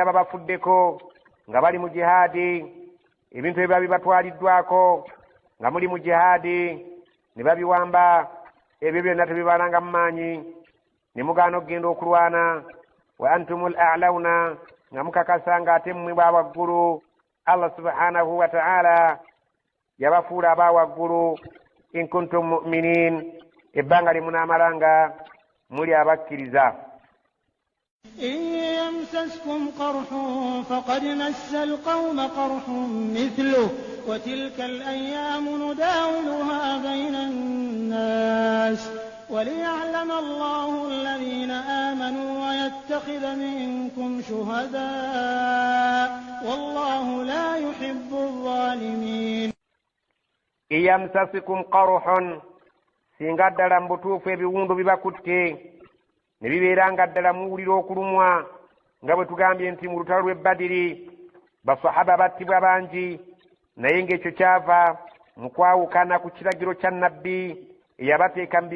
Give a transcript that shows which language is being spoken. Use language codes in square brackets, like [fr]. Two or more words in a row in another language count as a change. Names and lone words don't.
[lg] babafuddeko nga bali mu jihaadi ebintu ebiba bibatwaliddwako nga muli mu jihaadi ne babiwamba ebyo byonna tebibalanga mu maanyi ne mugaana okugenda okulwana [ar] وأنتم الأعلون [lg] nga mukakasa ng'ate mmwe bwa waggulu Allah [ar] سبحانه وتعالى [lg] yabafuula aba waggulu [ar] إن كنتم مؤمنين [lg] ebbanga lye munaamalanga muli abakkiriza. [ar] إن يمسسكم قرح فقد مس القوم قرح مثله وتلك الأيام نداولها بين الناس وليعلم الله الذين آمنوا ويتخذ منكم شهداء والله لا يحب الظالمين. إن يمسسكم قرح [lg] singa ddala mu butuufu ebiwundu bibakutte ne bibeera nga ddala muwulira okulumwa nga bwe tugambye nti mu lutalo lw'e Badiri basahaba battibwa bangi naye ng'ekyo kyava mu kwawukana ku kiragiro kya nnabbi eyabateeka mu